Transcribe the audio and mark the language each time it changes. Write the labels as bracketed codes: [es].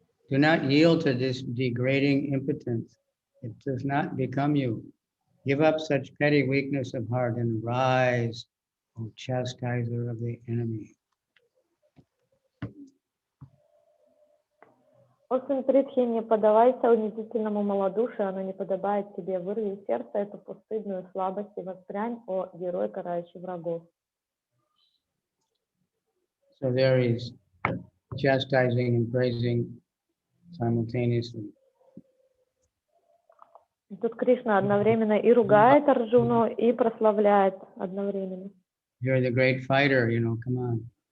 [en] Do not yield to this degrading impotence. It does not become you. Give up such petty weakness of heart and rise, O chastiser of the enemy. [ru] О сын Притхи, не поддавайся унизительному малодушию, оно не подобает тебе. Вырви из сердца эту постыдную слабость и воспрянь, о герой, карающий врагов. [en] So there is chastising and praising simultaneously. [ru] Тут Кришна одновременно и ругает Арджуну, и прославляет одновременно. [en] You're the great fighter, come on.